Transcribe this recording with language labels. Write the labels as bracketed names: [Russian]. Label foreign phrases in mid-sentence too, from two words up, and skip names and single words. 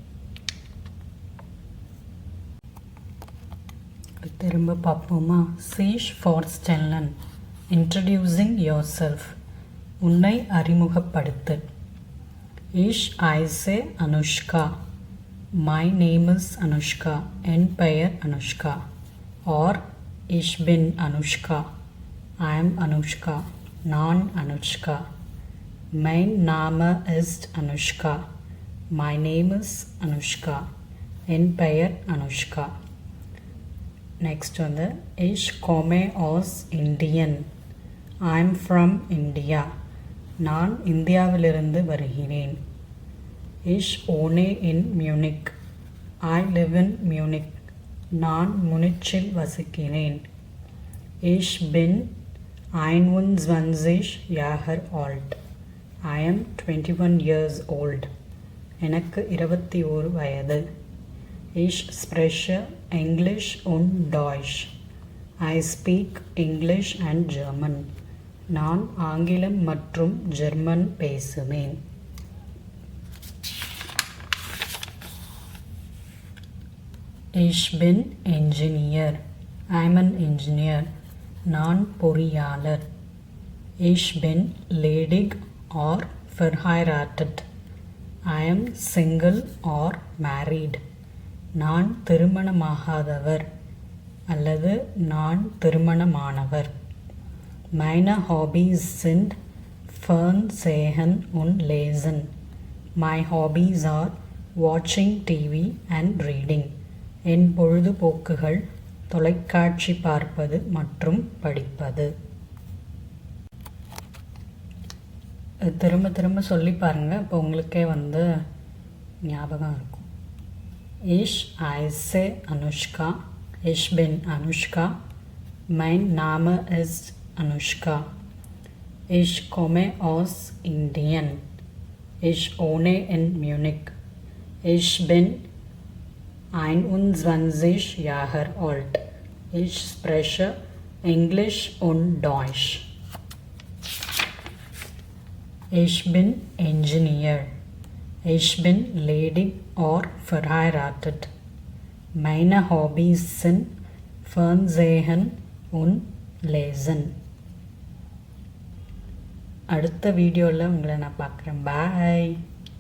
[Tamil] திரும்ப பார்ப்போமா? [German] sich vorstellen, [English] introducing yourself, [Tamil] உன்னை அறிமுகப்படுத்து. [German] Ich heiße Anushka, [English] my name is Anushka, [Tamil] என் பெயர் அனுஷ்கா. [German] or ich bin Anushka, [English] I am Anushka, [Tamil] நான் அனுஷ்கா. [German] mein Name ist Anushka, [English] my name is Anushka, [Tamil] என் பெயர் அனுஷ்கா. [German] நெக்ஸ்ட் வந்து ich komme aus Indien, [English] I am from India, [Tamil] நான் இந்தியாவிலிருந்து வருகிறேன். [German] ich wohne in Munich, [English] I live in Munich, [Tamil] நான் முனிச்சில் வசிக்கிறேன். [German] ich bin 21 Jahre alt, [English] I am 21 years old, [Tamil] எனக்கு 21 வயது. [German] ich spreche English und Deutsch, [English] I speak English and German, [Tamil] நான் ஆங்கிலம் மற்றும் ஜெர்மன் பேசுவேன். [German] ich bin Engineer, [English] I am an engineer, [Tamil] நான் பொறியாளர். [German] ich bin ledig or verheiratet, [English] I am single or married, [Tamil] நான் திருமணமாகாதவர் அல்லது நான் திருமணமானவர். [German] meine Hobbys sind Fernsehen und Lesen. [English] My hobbies are watching TV and reading. [Tamil] என் பொழுதுபோக்குகள் தொலைக்காட்சி பார்ப்பது மற்றும் படிப்பது. திரும்ப திரும்ப சொல்லி பாருங்கள், இப்போ உங்களுக்கே வந்து ஞாபகம் இருக்கும். [German] ich heiße Anushka, ich bin Anushka, mein Name ist Anushka, ich komme aus Indien, ich wohne in Munich, ich bin 21 Jahre alt, ich spreche Englisch und Deutsch. ich bin Engineer, ich bin ledig or verheiratet. meine Hobbys sind Fernsehen und Lesen. [Tamil] அடுத்த வீடியோவில் உங்களை நான் பார்க்குறேன். பாய்.